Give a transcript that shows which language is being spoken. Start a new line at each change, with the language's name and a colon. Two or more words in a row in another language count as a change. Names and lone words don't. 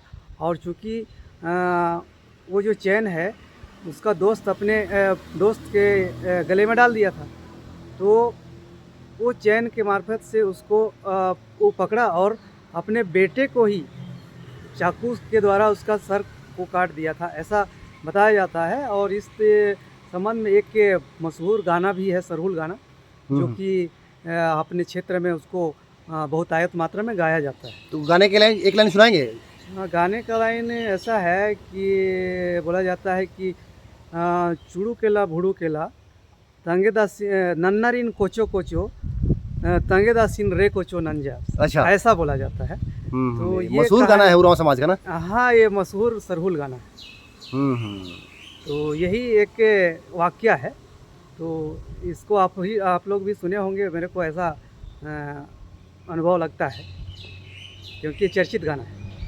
Hindi: और चूँकि वो जो चैन है उसका दोस्त अपने दोस्त के गले में डाल दिया था, तो वो चैन के मार्फत से उसको वो पकड़ा और अपने बेटे को ही चाकू के द्वारा उसका सर को काट दिया था, ऐसा बताया जाता है। और इस संबंध में एक मशहूर गाना भी है, सरहुल गाना, जो कि अपने क्षेत्र में उसको बहुत आयत मात्रा में गाया जाता है। तो गाने के लाइन एक लाइन सुनाएंगे? गाने का लाइन ऐसा है कि बोला जाता है कि
Kurukh: चूड़ू केला भूड़ू केला तंगेदास नन्नारिन कोचो कोचो तंगेदासिन रे कोचो नंजा,
Hindi: अच्छा, ऐसा बोला जाता है। तो ये मशहूर गाना है उरांव समाज का ना? हाँ, ये मशहूर सरहुल गाना है। तो यही एक वाक्या है। तो इसको आप लोग भी सुने होंगे, मेरे को ऐसा अनुभव लगता है, क्योंकि चर्चित गाना है।